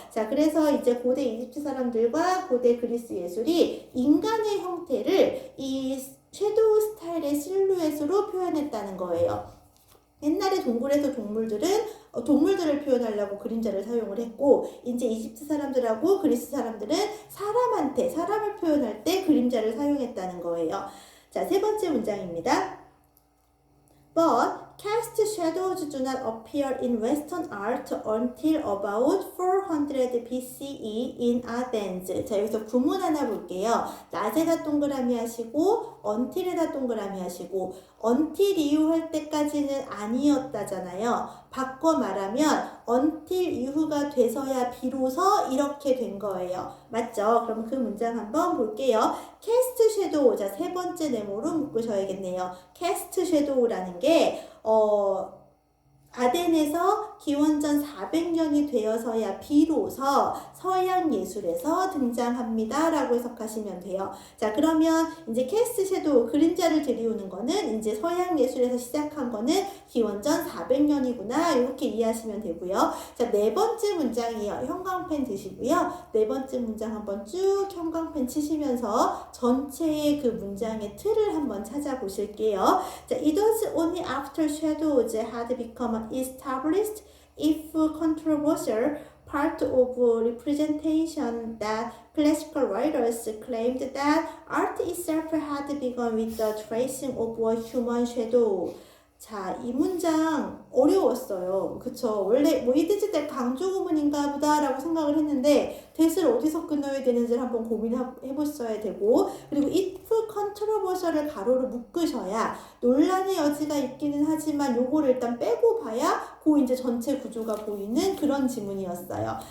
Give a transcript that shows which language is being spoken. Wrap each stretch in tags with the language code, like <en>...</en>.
<ko>자, 그래서 이제 고대 이집트 사람들과 고대 그리스 예술이 인간의 형태를 이 섀도우 스타일의 실루엣으로 표현했다는 거예요. 옛날에 동굴에서 동물들을 표현하려고 그림자를 사용을 했고, 이제 이집트 사람들하고 그리스 사람들은 사람을 표현할 때 그림자를 사용했다는 거예요. 자, 세 번째 문장입니다.</ko> <en>But cast shadows do not appear in Western art until about 400 BCE in Athens.</en> <ko>자, 여기서 구문 하나 볼게요. not에다 동그라미 하시고 until에다 동그라미 하시고 until 이후 할 때까지는 아니었다잖아요. 바꿔 말하면 until 이후가 돼서야 비로소 이렇게 된 거예요. 맞죠? 그럼 그 문장 한번 볼게요.</ko> <en>cast shadow.</en> <ko>자, 세 번째 네모로 묶으셔야겠네요. cast shadow라는 게 아덴에서 기원전 400년이 되어서야 비로소 서양 예술에서 등장합니다. 라고 해석하시면 돼요. 자, 그러면 이제 캐스트 섀도우, 그림자를 들이우는 거는 이제 서양 예술에서 시작한 거는 기원전 400년이구나. 이렇게 이해하시면 되고요. 자, 네 번째 문장이요. 형광펜 드시고요. 네 번째 문장 한번 쭉 형광펜 치시면서 전체의 그 문장의 틀을 한번 찾아보실게요.</ko> <en>자, it was only after shadows had become established if controversial part of representation that classical writers claimed that art itself had begun with the tracing of a human shadow.</en> <ko>자, 이 문장 어려웠어요. 그쵸? 원래 뭐 이디지 때 강조 구문인가 보다 라고 생각을 했는데 that을 어디서 끊어야 되는지를 한번 고민해보셔야 되고, 그리고</ko> <en>if controversial</en> <ko>을 가로로 묶으셔야 논란의 여지가 있기는 하지만 요거를 일단 빼고 봐야 그 이제 전체 구조가 보이는 그런 지문이었어요.</ko>